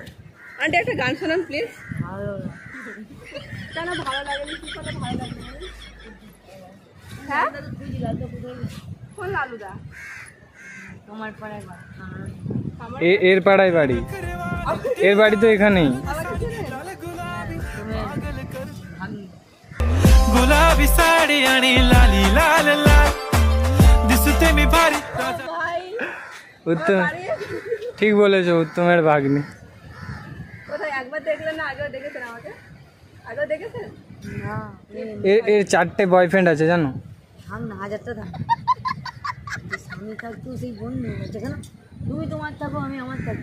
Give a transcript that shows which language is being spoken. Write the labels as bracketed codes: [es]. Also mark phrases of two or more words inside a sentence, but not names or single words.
[bn] আন্টি একটা গান শোনান প্লিজ। কেন ভালো লাগে? কি করে ভালো লাগে? হ্যাঁ, কোন লালুদা? তোমার পাড়ায় এর পাড়ায় বাড়ি, এর বাড়ি তো এখানেই। [mr] गुलाबी साडी आणि लाली लाल लाल दिसते मी भारी [bn] ভাই উত্তম, ঠিক বলেছো, উত্তমের ভাগ্নি। কোথায় একবার দেখলেন না? আগেও দেখেছেন আমাকে? আগেও দেখেছেন? না এর 4টে বয়ফ্রেন্ড আছে জানো? থাম না, হাজারটা থাম। স্বামী থাকতো সেই বন্ধু যেখানে তুমি তোমার থাকো, আমি আমার থাকি।